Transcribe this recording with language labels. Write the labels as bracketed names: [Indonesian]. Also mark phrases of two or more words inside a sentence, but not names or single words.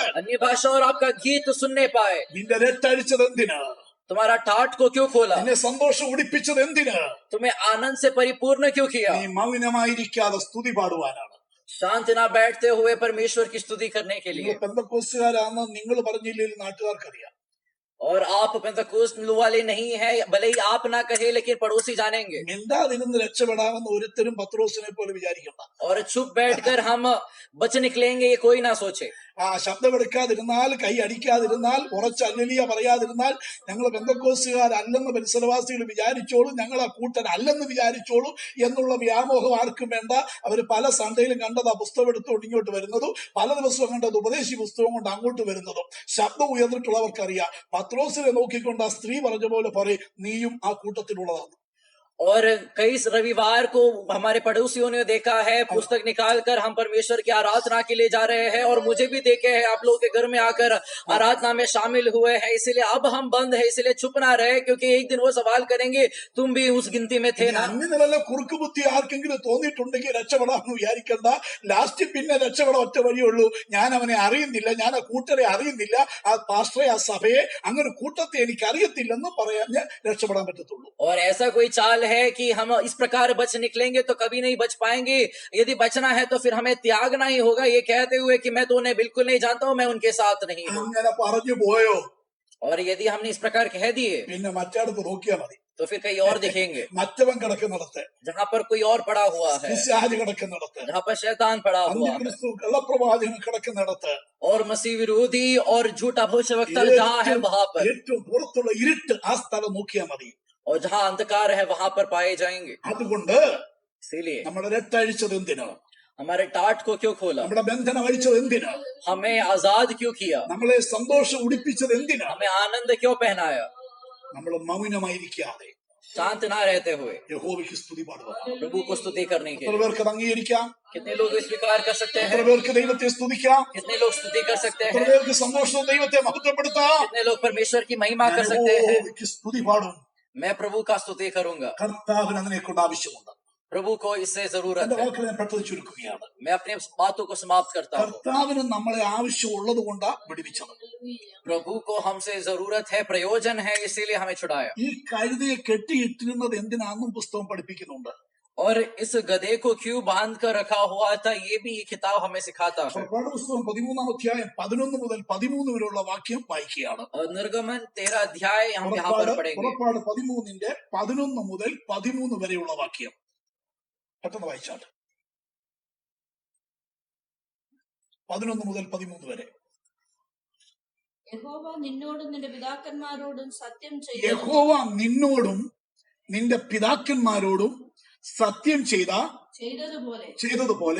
[Hindi] अन्य भाषा और आपका गीत सुनने पाए। [Malayalam] നിന്റെ രട്ടഴിച്ചത് എന്തിന്? [Hindi] तुम्हारा ठाट को क्यों खोला? [Malayalam] നിന്നെ സന്തോഷം ഉടിപ്പിച്ചത് എന്തിന്? [Hindi] तुम्हें आनंद से परिपूर्ण क्यों किया? [Malayalam] നീ മൗനമായിരിക്കാതെ സ്തുതി പാടുവാനാണ്. [Hindi] शांत ना बैठते हुए परमेश्वर की स्तुति करने के लिए। [Malayalam] നിങ്ങൾ പെന്തക്കോസ്തുകാരാണെന്ന് നിങ്ങൾ പറഞ്ഞില്ലെങ്കിൽ നാട്ടുകാർക്കറിയാം. [Hindi] और आप पेंतकोस्त वाले नहीं है, भले ही आप ना कहे लेकिन पड़ोसी जानेंगे। [Malayalam] മിണ്ടാതിരുന്ന് രക്ഷപ്പെടാമെന്ന് ഒരുത്തരും പത്രോസിനെ പോലെ വിചാരിക്കണ്ട. [Hindi] और चुप बैठकर हम बच निकलेंगे ये कोई ना सोचे। [Malayalam] ശബ്ദമെടുക്കാതിരുന്നാൽ, കൈ അടിക്കാതിരുന്നാൽ, ഉറച്ച അല്ലലിയ പറയാതിരുന്നാൽ ഞങ്ങൾ പെന്തക്കോസ്തുകാരല്ലെന്ന് പരിസരവാസികൾ വിചാരിച്ചോളൂ, ഞങ്ങൾ ആ കൂട്ടൻ അല്ലെന്ന് വിചാരിച്ചോളൂ എന്നുള്ള വ്യാമോഹം ആർക്കും വേണ്ട. അവർ പല സൺഡേയിലും കണ്ടത് ആ പുസ്തകം എടുത്തുകൊണ്ട് ഇങ്ങോട്ട് വരുന്നതും പല ദിവസവും കണ്ടത് ഉപദേശി പുസ്തകം കൊണ്ട് അങ്ങോട്ട് വരുന്നതും ശബ്ദം ഉയർന്നിട്ടുള്ളവർക്കറിയാം. പത്രോസിനെ നോക്കിക്കൊണ്ട് ആ സ്ത്രീ പറഞ്ഞ പോലെ പറയും, നീയും ആ കൂട്ടത്തിലുള്ളതാണ്. [Hindi] और कई रविवार को हमारे पड़ोसियों ने देखा है, पुस्तक निकालकर हम परमेश्वर की आराधना के लिए जा रहे हैं और मुझे भी देखे हैं आप लोगों के घर में आकर आराधना में शामिल हुए हैं। इसलिए अब हम बंद है, इसलिए चुप ना रहे, क्योंकि एक दिन वो सवाल करेंगे तुम भी उस गिनती में थे ना। [Malayalam] അങ്ങനെ വല്ല കുറുക്ക് ബുദ്ധി ആർക്കെങ്കിലും തോന്നിയിട്ടുണ്ടെങ്കിൽ രക്ഷപ്പെടാമെന്ന് വിചാരിക്കണ്ട. ലാസ്റ്റ് പിന്നെ രക്ഷപ്പെടാൻ ഒറ്റ വഴിയുള്ളൂ, ഞാൻ അവനെ അറിയുന്നില്ല, ഞാൻ ആ കൂട്ടരെ അറിയുന്നില്ല, ആ പാസ്റ്ററെ, ആ സഭയെ, അങ്ങനെ കൂട്ടത്തെ എനിക്ക് അറിയത്തില്ലെന്ന് പറയാൻ രക്ഷപ്പെടാൻ പറ്റത്തുള്ളൂ. [Hindi] और ऐसा कोई चाल है कि हम इस प्रकार बच निकलेंगे तो कभी नहीं बच पाएंगे, यदि बचना है तो फिर हमें त्यागना ही होगा, ये कहते हुए कि मैं तो उन्हें बिल्कुल नहीं जानता हूं, मैं उनके साथ नहीं हूं। [Malayalam] അങ്ങനെ പറഞ്ഞു പോയോ [Hindi] और यदि हमने इस प्रकार कह दिए [Malayalam] പിന്നെ മറ്റടുത്ത് നോക്കിയാ മതി. [Hindi] तो फिर कहीं और दिखेंगे, [Malayalam] മറ്റവൻ കിടക്കുന്നിടത്ത്, [Hindi] जहां पर कोई और पड़ा हुआ है, [Malayalam] പിശാച് കിടക്കുന്നിടത്ത്, [Hindi] जहां पर शैतान पड़ा हुआ है, [Malayalam] അന്ത്യക്രിസ്തു കള്ളപ്രവാചകൻ കിടക്കുന്നിടത്ത്, [Hindi] और मसीह विरोधी और झूठा भविष्यवक्ता जहां है वहां पर, [Malayalam] ഏറ്റവും പുറത്തുള്ള ഇരുട്ട് ആ സ്ഥലം നോക്കിയാ മതി. [Hindi] और जहां अंधकार है वहां पर पाए जाएंगे। [Malayalam] അതുകൊണ്ട് [Hindi] इसीलिए [Malayalam] നമ്മുടെ രട്ടഴിച്ചത് എന്തിനാ? [Hindi] हमारे टाट को क्यों खोला, [Malayalam] നമ്മുടെ ബന്ധനം അഴിച്ചത് എന്തിനാ? [Hindi] हमें आजाद क्यों किया, [Malayalam] നമ്മളെ സന്തോഷം ഉടിപ്പിച്ചത് എന്തിനാ? [Hindi] हमें आनंद क्यों पहनाया, [Malayalam] നമ്മൾ മൗനമായിരിക്കാതെ [Hindi] शांत ना रहते हुए [Malayalam] യഹോവയ്ക്ക് സ്തുതി പാടുക. [Hindi] प्रभु को स्तुति करने के [Malayalam] എത്ര [Hindi] लिए। [Malayalam] പേർക്ക് അത് അംഗീകരിക്കാം? [Hindi] कितने लोग स्वीकार कर सकते [Malayalam] എത്ര [Hindi] हैं, [Malayalam] പേർക്ക് ദൈവത്തെ സ്തുതിക്കാം? [Hindi] कितने लोग स्तुति कर सकते [Malayalam] എത്ര [Hindi] हैं, [Malayalam] പേർക്ക് സന്തോഷം ദൈവത്തെ മഹത്വപ്പെടുത്താം? [Hindi] कितने लोग परमेश्वर की महिमा [Malayalam] ഞാൻ [Hindi] कर सकते हैं। [Malayalam] യഹോവയ്ക്ക് സ്തുതി പാടും. [Hindi] मैं प्रभु का स्तुति करूंगा, [Malayalam] കർത്താവിന് അതിനെ കൊണ്ട് ആവശ്യമുണ്ട്. [Hindi] प्रभु को इससे जरूरत [Malayalam] എന്റെ [Hindi] है। [Malayalam] വാക്കുകൾ ഞാൻ പെട്ടെന്ന് ചുരുക്കുകയാണ്. [Hindi] मैं अपनी बातों को समाप्त करता हूँ। [Malayalam] കർത്താവിന് നമ്മളെ ആവശ്യമുള്ളത് കൊണ്ടാ വിടുവിച്ചത്. [Hindi] प्रभु को हमसे जरूरत है, प्रयोजन है, इसीलिए हमें छुड़ाया। [Malayalam] ഈ കഴുതയെ കെട്ടിയിട്ടിരുന്നത് എന്തിനാണെന്നും പുസ്തകം പഠിപ്പിക്കുന്നുണ്ട്. [Hindi] और इस गधे को क्यों बांध कर रखा हुआ था, ये भी ये किताब हमें सिखाता है। [Malayalam] പുറപ്പാട് പുസ്തകം 13 അധ്യായം 11 മുതൽ 13 വരെയുള്ള വാക്യം വായിക്കുകയാണ്. [Hindi] और निर्गमन 13 अध्याय हम यहाँ पर पढ़ेंगे। [Malayalam] പുറപ്പാട് 13 11 മുതൽ 13 വരെയുള്ള വാക്യം പെട്ടെന്ന് വായിച്ചാട്ട്. 11 മുതൽ 13 വരെ. യഹോവ നിന്നോടും നിന്റെ പിതാക്കന്മാരോടും സത്യം യഹോവ നിന്നോടും നിന്റെ പിതാക്കന്മാരോടും സത്യം ചെയ്തതുപോലെ